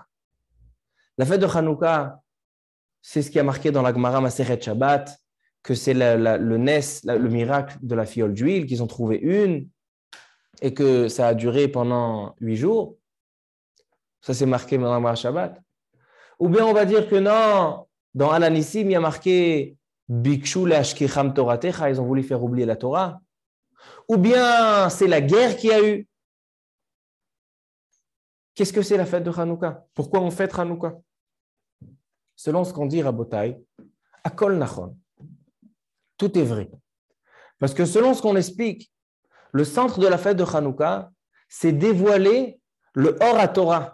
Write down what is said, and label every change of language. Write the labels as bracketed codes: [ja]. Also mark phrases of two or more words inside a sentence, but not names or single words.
[fr] La fête de Hanouka, c'est ce qui a marqué dans la Gemara Maseret Shabbat, que c'est le miracle de la fiole d'huile, qu'ils ont trouvé une, et que ça a duré pendant 8 jours. Ça, c'est marqué dans la Gemara Shabbat. Ou bien on va dire que non, dans Al-Anissim, il y a marqué [he] ביקשו להשכיחם תורתך, [fr] ils ont voulu faire oublier la Torah. Ou bien c'est la guerre qu'il y a eu. Qu'est-ce que c'est la fête de Hanouka? Pourquoi on fête Hanouka? Selon ce qu'on dit Rabotai, [he] הכל נכון, [fr] tout est vrai. Parce que selon ce qu'on explique, le centre de la fête de Hanouka, c'est dévoiler le [he] אור התורה.